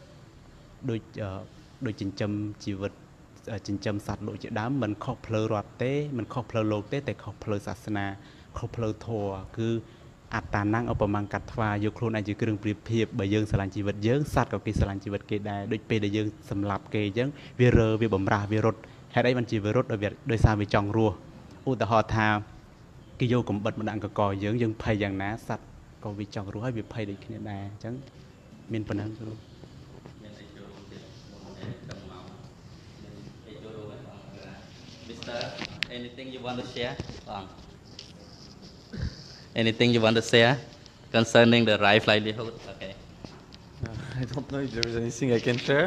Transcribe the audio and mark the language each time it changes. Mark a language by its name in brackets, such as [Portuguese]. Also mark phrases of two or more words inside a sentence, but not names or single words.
[Khmer] ដូចចិញ្ចឹមជីវិតចិញ្ចឹមសត្វលោកជាដើមមិនខុសផ្លូវរដ្ឋទេមិនខុសផ្លូវលោកទេតែខុសផ្លូវសាសនាខុសផ្លូវធម៌គឺអត្តាnăngឧបមាកាត់ថ្វាយកខ្លួនឯងជាគ្រឿងប្រៀបធៀបបើយើងស្រឡាញ់ជីវិតយើងសត្វក៏គេស្រឡាញ់ជីវិតគេដែរដូចពេលដែលយើងសម្លាប់គេអញ្ចឹងវារើវាបំរាស់វារត់ហេតុអីបានជាវារត់ដោយសារវាចង់រស់ឧទាហរណ៍ថាគេយកកំបិតមកដាក់កកយើងភ័យយ៉ាងណាសត្វក៏វាចង់រស់ហើយវាភ័យដូចគ្នាដែរអញ្ចឹងមានប៉ុណ្ណឹងគ្រូ [English] Mister, anything you want to share? Anything you want to share concerning the right livelihood? Okay. I don't know if there is anything I can share.